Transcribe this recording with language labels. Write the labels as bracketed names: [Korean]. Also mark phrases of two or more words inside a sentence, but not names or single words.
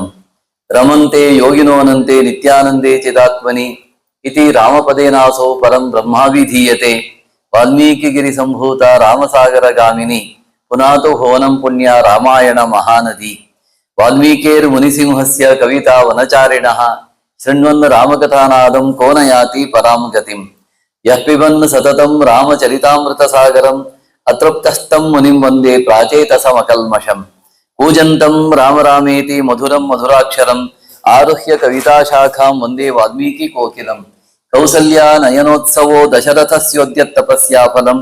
[Sanskrit] ರಮಂತೆ ಯೋಗಿನೋನಂತೆ ನಿತ್ಯಾನಂದೇ ಚಿದಾತ್ಮನಿ ಇತಿ ರಾಮಪದೇನಾಸೋ ಪರಂ ಬ್ರಹ್ಮಾವಿಧೀಯತೆ. ವಾಲ್ಮೀಕಿಗಿರಿ ಸಂಭೂತ ರಾಮಸಾಗರಗಾಮಿನಿ ಪುನಾತು ಭುವನಂ ಪುಣ್ಯ ರಾಮಾಯಣ ಮಹಾನದಿ. ವಾಲ್ಮೀಕೇರ್ ಮುನಿಸಿಂಹಸ್ಯ ಕವಿತಾ ವನಚಾರಿಣಃ ಶೃಣ್ವನ್ ರಾಮಕಥಾನಾದಂ ಕೋನ ಯಾತಿ ಪರಾಂ ಗತಿಂ. ಯಃ ಪಿಬನ್ ಸತತಂ ರಾಮಚರಿತಾಮೃತ ಸಾಗರಂ ಅತೃಪ್ತಸ್ಥಂ ಮುನಿಂ ವಂದೇ ಪ್ರಾಚೇತಸಮಕಲ್ಮಷಂ. ಕೂಜಂತಂ ರಾಮ ರಾಮೇತಿ ಮಧುರಂ ಮಧುರಾಕ್ಷರಂ ಆರುಹ್ಯ ಕವಿತಾಶಾಖಾಂ ವಂದೇ ವಾಲ್ಮೀಕಿ ಕೋಕಿಲಂ. ಕೌಸಲ್ಯ ನಯನೋತ್ಸವೋ ದಶರಥಸ್ಯೋದ್ಯ ತಪಸ್ಯಾಫಲಂ.